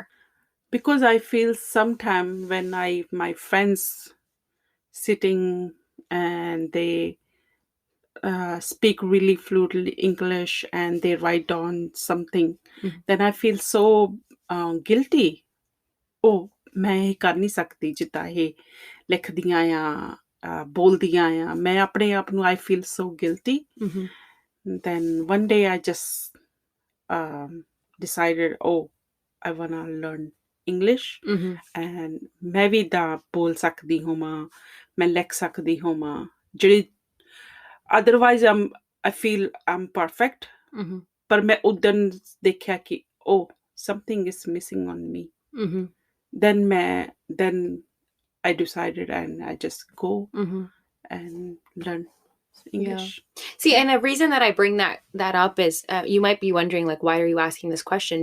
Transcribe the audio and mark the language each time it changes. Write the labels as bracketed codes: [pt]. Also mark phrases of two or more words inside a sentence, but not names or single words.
[en] Because I feel sometime when my friends sitting and they speak really fluently English and they write down something, then I feel so guilty. [pa] Oh, मैं ਇਹ ਕਰ ਨਹੀਂ ਸਕਦੀ ਜਿੱਦਾਂ ਇਹ ਲਿਖਦੀਆਂ ਆ ਬੋਲਦੀਆਂ ਆ ਮੈਂ ਆਪਣੇ ਆਪ ਨੂੰ [en] I feel so guilty. Then one day I just decided, oh, I wanna learn English. [pa] And ਮੈਂ ਵੀ ਦਾ ਬੋਲ ਸਕਦੀ ਹੋਵਾਂ ਮੈਂ ਲਿਖ ਸਕਦੀ ਹੋਵਾਂ ਜਿਹੜੀ [en] otherwise I feel I'm perfect. [pa] ਪਰ ਮੈਂ ਉਦੋਂ ਦੇਖਿਆ ਕਿ [en] oh, something is missing on me. Then I decided and I just go and learn English. Yeah. See, and a reason that I bring that up is you might be wondering, like, why are you asking this question?